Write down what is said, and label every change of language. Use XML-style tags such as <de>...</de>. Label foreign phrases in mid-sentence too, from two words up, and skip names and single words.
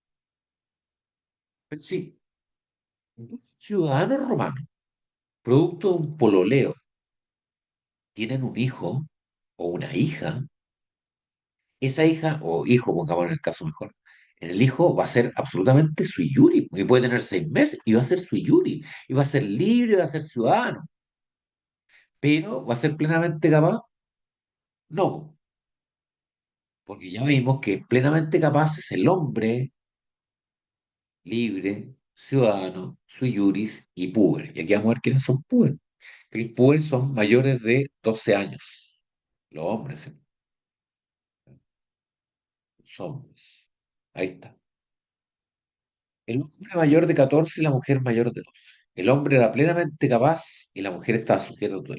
<es>Pero sí, dos ciudadanos romanos, producto de un pololeo, tienen un hijo o una hija. Esa hija o hijo, pongamos en el caso mejor, el hijo va a ser absolutamente</es> <la>sui iuris,</la> <es>y puede tener 6 meses y va a ser</es> <la>sui iuris,</la> <es>y va a ser libre, va a ser ciudadano, pero va a ser plenamente capaz, no, porque ya vimos que plenamente capaz es el hombre libre, ciudadano,</es> <la>sui iuris y puber.</la> <es>Y aquí vamos a ver quiénes son puber. Que los puber son mayores de 12 años, los hombres, ¿sí? Son, ahí está. El hombre mayor de 14 y la mujer mayor de 12. El hombre era plenamente capaz y la mujer estaba sujeta a tutela.</es>